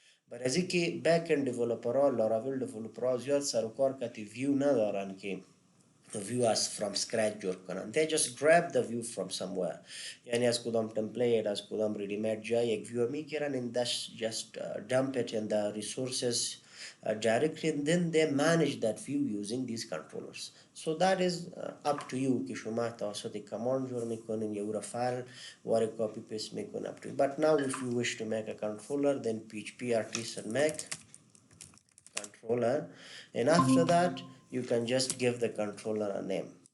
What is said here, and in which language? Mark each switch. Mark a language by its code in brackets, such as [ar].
[fa] برای از اینکه بک اند دیولپرها لاراول دیولپرها زیاد سر و کار کتی ویو ندارن که [en] view as from scratch [fa] جور کنن. [en] they just grab the view from somewhere. [fa] یعنی از کدام template از کدام ready-made جای یک view میگیرن [en] and that's just dump it in the resources directly and then they manage that view using these controllers. so that is up to you [fa] که شما توسط کماند جور میکنین یا اورا فایل وارد کپی پیست میکنین [en] up to you. but now if you wish to make a controller then php artisan make controller and after that you can just give the controller a name.